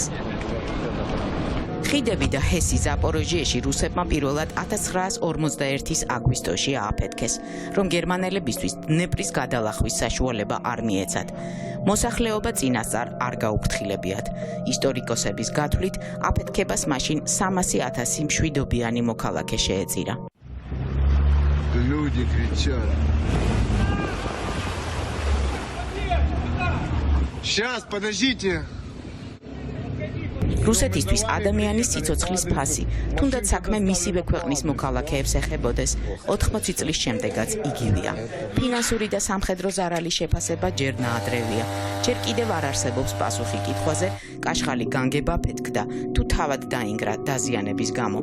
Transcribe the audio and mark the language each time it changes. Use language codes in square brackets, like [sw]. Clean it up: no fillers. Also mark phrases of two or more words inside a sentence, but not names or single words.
[ka] ხიდები და ჰესი ზაპოროჟიეში რუსებმა პირველად 1941 აგვისტოში ააფეთქეს, რომ გერმანელებისთვის დნეპრის გადალახვის საშუალება არ მიეცათ. მოსახლეობა წინასწარ არ გაუფრთხილებიათ. ისტორიკოსების გათვლით, აფეთქებას მაშინ 300,000 მშვიდობიანი მოქალაქე შეეწირა. [ru] Люди кричат. Сейчас, подождите. [ka] რუსეთისთვის ადამიანის სიცოცხლის ფასი, თუნდაც საქმე მისივე ქვეყნის მოქალაქეებს ეხებოდეს, 80 წლის შემდეგაც იგივეა. ფინანსური და სამხედრო ზარალის შეფასება ჯერ ნაადრევია. ჯერ კიდევ არ არსებობს პასუხი კითხვაზე, კაშხალი განგება ფეთქდა, თუ თავად დაინგრა დაზიანების გამო.